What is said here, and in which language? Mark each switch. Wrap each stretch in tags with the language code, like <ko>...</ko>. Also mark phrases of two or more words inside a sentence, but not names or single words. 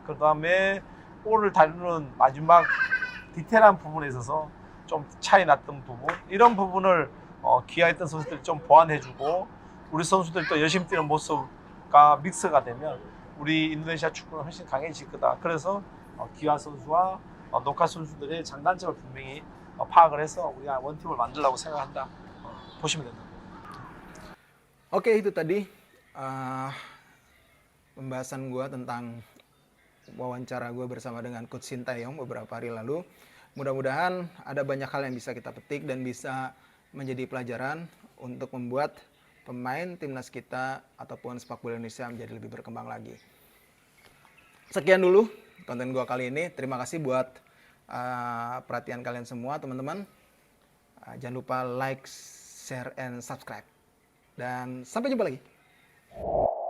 <ko>그 다음에 볼을 다루는 마지막 디테일한 부분에 있어서 좀 차이 났던 부분 이런 부분을 기아에 있던 선수들이 좀 보완해주고 우리 선수들이 또 열심히 뛰는 모습과 믹스가 되면 우리 인도네시아 축구는 훨씬 강해질 거다. 그래서 기아 선수와 노카 선수들의 장단점을 분명히 파악을 해서 우리가 원팀을 만들려고 생각한다. 보시면 된다.</ko> <id>Oke, itu tadi pembahasan gue tentang wawancara gue bersama dengan Coach Shin Tae-yong beberapa hari lalu. Mudah-mudahan ada banyak hal yang bisa kita petik dan bisa menjadi pelajaran untuk membuat pemain timnas kita ataupun sepak bola Indonesia menjadi lebih berkembang lagi. Sekian dulu konten gue kali ini. Terima kasih buat perhatian kalian semua teman-teman. Jangan lupa</id> <en>like, share, and subscribe.</en> <id>Dan sampai jumpa lagi.</id>